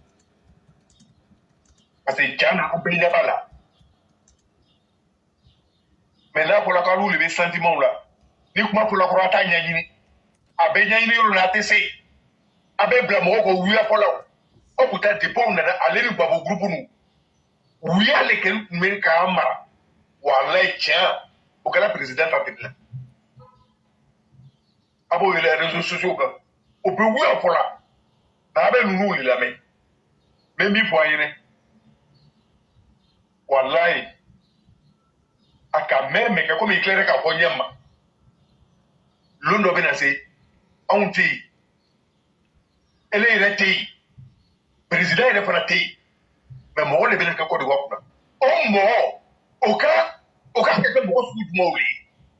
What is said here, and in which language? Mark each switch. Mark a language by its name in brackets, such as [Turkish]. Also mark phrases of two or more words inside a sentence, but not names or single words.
[French] parce que [Bambara] can na an bɛɛ ɲɛ b'a la mais n'a fɔra k'alu de bɛ sentiment la ni kuma fɔla kɔrɔ a t'a ɲɛɲini a bɛ ɲɛɲini yɔrɔ la a tɛ se a bɛ bila mɔgɔw kɔ wuya fɔlaw aw kun taa depuis aw nana ale ni babo groupe nu wuya le kɛlen tun bɛ k'an mara walayi tiɲɛ o kɛra président ta tɛmɛ la a b'o yɛlɛ [French] réseaux sociaux [Bambara] kan o bɛ wuya fɔla nka a bɛ ninnu de lamɛn n bɛ min fɔ a ɲɛna walayi a ka mɛn mɛ kɛ komi i tilara k'a fɔ ɲɛ ma lon dɔ bɛ na se anw tɛ yen ele yɛrɛ tɛ yen président yɛrɛ fana tɛ yen mais mɔgɔ de bɛna kɛ Côte d'Ivoire kunna o mɔgɔ o ka kɛ mɔgɔ sugu jumɛnw de ye